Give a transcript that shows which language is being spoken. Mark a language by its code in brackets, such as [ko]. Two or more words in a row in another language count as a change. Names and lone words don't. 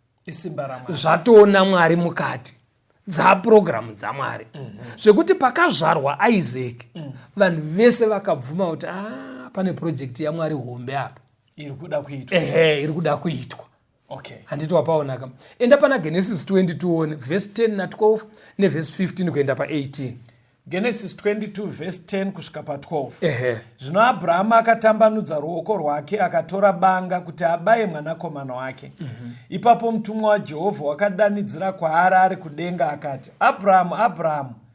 [sn] Isimba raMwari. Zvatoona Mwari mukati. Dzapurogiramu dzaMwari. Mhm. Zvekuti pakazvarwa Isaac, Mm. vanhu vese vakabvuma kuti, "Ah, pane project yaMwari hombe apa." Iri kuda kuitwa. Ehe, iri kuda kuitwa. Okay. Handiti wapaona ka? Enda pana Genesis twenty tione, verse ten na twelve, nevhesi fifteen kuenda pa eighteen. Genesis twenty-two, verse ten kusvika pa twelve. Ehe. Zvino Abrahama akatambanudza ruoko rwake akatora banga kuti abaye mwanakomana wake. Mhm. Ipapo mutumwa waJehovha wakadanidzira kwaari ari kudenga akati, "Abrahamu, Abrahamu."